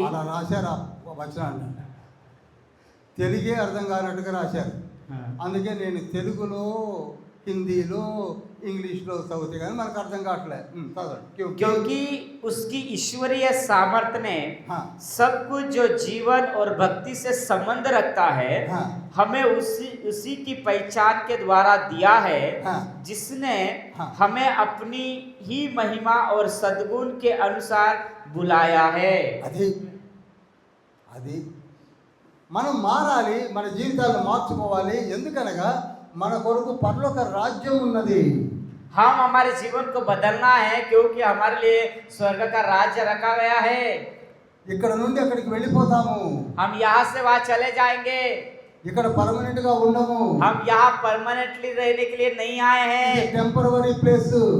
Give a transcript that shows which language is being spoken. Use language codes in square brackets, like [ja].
[te] అలా రాశారు ఆ వచనాన్ని, తెలుగే అర్థం కానట్టుగా రాశారు. అందుకే నేను తెలుగులో, హిందీలో, ఇంగ్లీష్లో చదివితే కానీ మనకు అర్థం కావట్లేదు. చదవండి. [hi] क्योंकि उसकी ईश्वरीय सामर्थ्य ने हाँ। सब कुछ जो जीवन और भक्ति से संबंध रखता है हाँ। हमें उसी की पहचान के द्वारा दिया है, हाँ। जिसने हाँ। हमें अपनी ही महिमा और सद्गुण के अनुसार बुलाया है। [te] అది అది మనం మారాలి, మన జీవితాలను మార్చుకోవాలి. ఎందుకనగా మన కొరకు పరలోక రాజ్యం ఉన్నది. [hi] हम हमारे जीवन को बदलना है, क्योंकि हमारे लिए स्वर्ग का राज्य रखा गया है। [te] ఇక్కడ నుండి అక్కడికి వెళ్ళిపోతాము, [hi] हम यहाँ से वहाँ चले जाएंगे। [te] ఇక్కడ పర్మనెంట్ గా ఉండము. [hi] हम यहाँ परमानेंटली रहने के लिए नहीं आए हैं। [en] Temporary place.